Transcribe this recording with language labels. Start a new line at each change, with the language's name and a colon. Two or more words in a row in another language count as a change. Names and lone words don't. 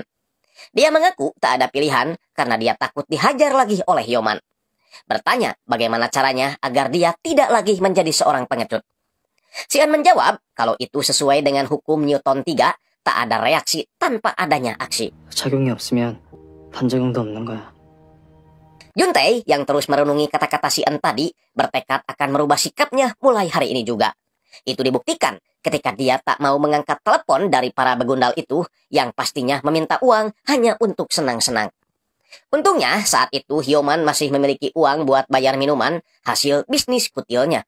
Indonesian: Dia mengaku tak ada pilihan karena dia takut dihajar lagi oleh Hyoman. bertanya bagaimana caranya agar dia tidak lagi menjadi seorang pengecut. Si Eun menjawab kalau itu sesuai dengan hukum Newton 3, tak ada reaksi tanpa adanya aksi.
Korean: 작용이 없으면 반작용도 없는 거야.
Indonesian: Juntae yang terus merenungi kata-kata si Eun tadi bertekad akan merubah sikapnya mulai hari ini juga. Itu dibuktikan ketika dia tak mau mengangkat telepon dari para begundal itu yang pastinya meminta uang hanya untuk senang-senang. Untungnya saat itu Hyoman masih memiliki uang buat bayar minuman hasil bisnis kutilnya.